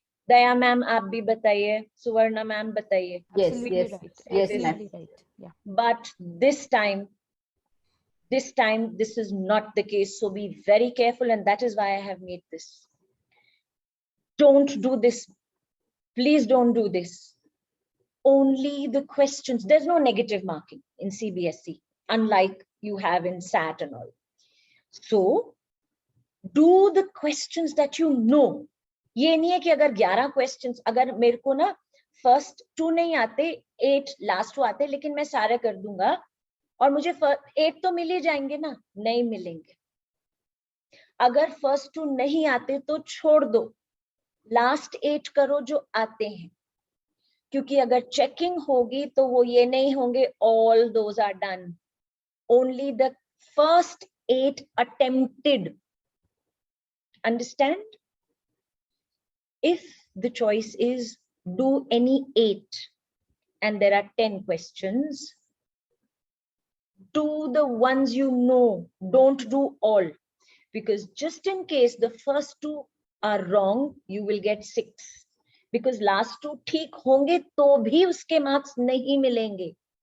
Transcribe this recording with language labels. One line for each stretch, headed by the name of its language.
Hindi: दया ma'am आप भी बताइए, सुवर्णा मैम बताइए.
English: Yes, Absolutely yes, right. yes, Absolutely ma'am. right. Yeah. But this time this is not the case. So be very careful, and that is why I have made this. Don't do this. Please don't do this. Only the questions. There's no negative marking in CBSE, unlike you have in SAT and all. So do the questions that you know.
Hindi: ये नहीं है कि अगर 11 questions, अगर मेरे को ना first 2 नहीं आते, 8 last 2 आते, लेकिन मैं सारे कर दूंगा और मुझे 8 तो मिल ही जाएंगे ना, नहीं मिलेंगे. अगर first 2 नहीं आते तो छोड़ दो, last 8 करो जो आते हैं, क्योंकि अगर checking होगी तो वो ये नहीं होंगे
English: all those are done. Only the first 8 attempted. Understand? If the choice is do any 8 and there are 10 questions, do the ones you know, don't do all, because just in case the first 2 are wrong, you will get 6, because last 2
Hindi: ठीक होंगे तो भी उसके marks नहीं मिलेंगे.